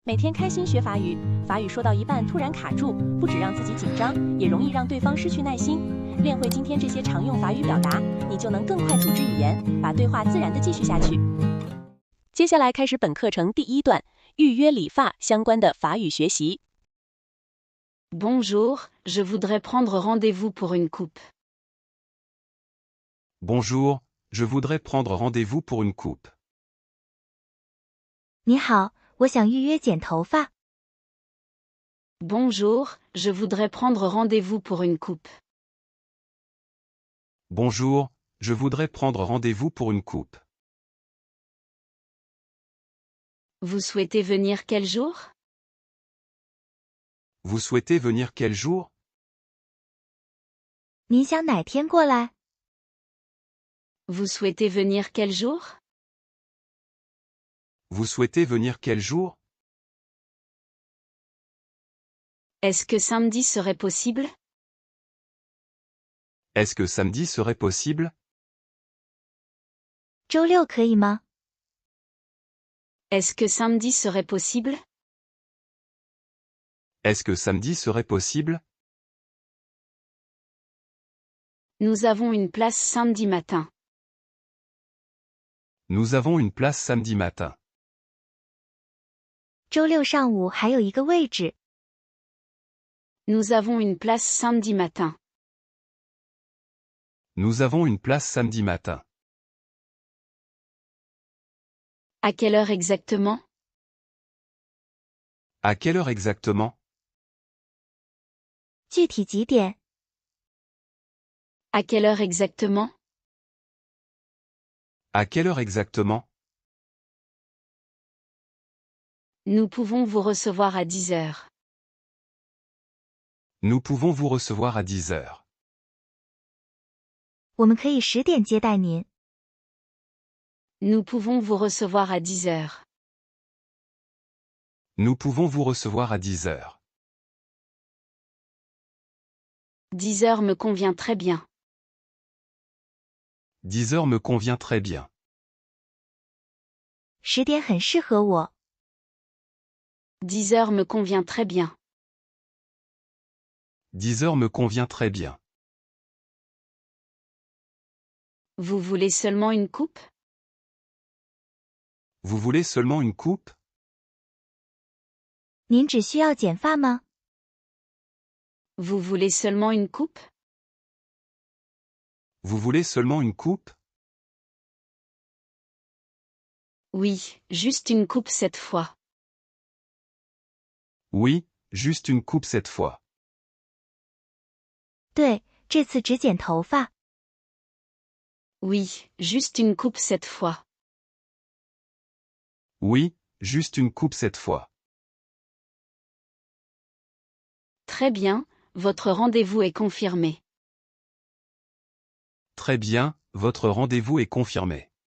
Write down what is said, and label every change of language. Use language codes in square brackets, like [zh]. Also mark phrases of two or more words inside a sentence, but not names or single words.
[zh] 每天开心学法语，法语说到一半突然卡住，不止让自己紧张，也容易让对方失去耐心。练会今天这些常用法语表达，你就能更快组织语言，把对话自然地继续下去。接下来开始本课程第一段预约理发相关的法语学习。 [fr] Bonjour, je voudrais prendre rendez-vous pour une coupe. Bonjour, je voudrais prendre rendez-vous pour une coupe. [zh] 你好，我想预约剪头发。 [fr] Bonjour, je voudrais prendre rendez-vous pour une coupe. Bonjour, je voudrais prendre rendez-vous pour une coupe. Vous souhaitez venir quel jour? Vous souhaitez venir quel jour? [zh] 您想哪天过来？ [fr] Vous souhaitez venir quel jour? Vous souhaitez venir quel jour? Est-ce que samedi serait possible? Est-ce que samedi serait possible? [zh] 周六可以吗？ [fr] Est-ce que samedi serait possible? Est-ce que samedi serait possible? Nous avons une place samedi matin. Nous avons une place samedi matin. [zh] 周六上午还有一个位置。 [fr] Nous avons une place samedi matin. Nous avons une place samedi matin. À quelle heure exactement? À quelle heure exactement? [zh] 具体几点？ [fr] À quelle heure exactement? À quelle heure exactement? Nous pouvons vous recevoir à 10 heures. Nous pouvons vous recevoir à 10 heures. [zh] 我们可以10点接待您。 [fr] Nous pouvons vous recevoir à 10 heures. Nous pouvons vous recevoir à 10 heures. 10 heures me convient très bien. 10 heures me convient très bien. [zh] 10 点很适合我。 [fr] 10 heures me convient très bien. 10 heures me convient très bien. Vous voulez seulement une coupe? Vous voulez seulement une coupe? [zh] 您只需要剪发吗？ [fr] Vous voulez seulement une coupe? Vous voulez seulement une coupe? Oui, juste une coupe cette fois. Oui, juste une coupe cette fois. [zh] 对，这次只剪头发。 [fr] Oui, juste une coupe cette fois. Oui, juste une coupe cette fois. Très bien, votre rendez-vous est confirmé. Très bien, votre rendez-vous est confirmé.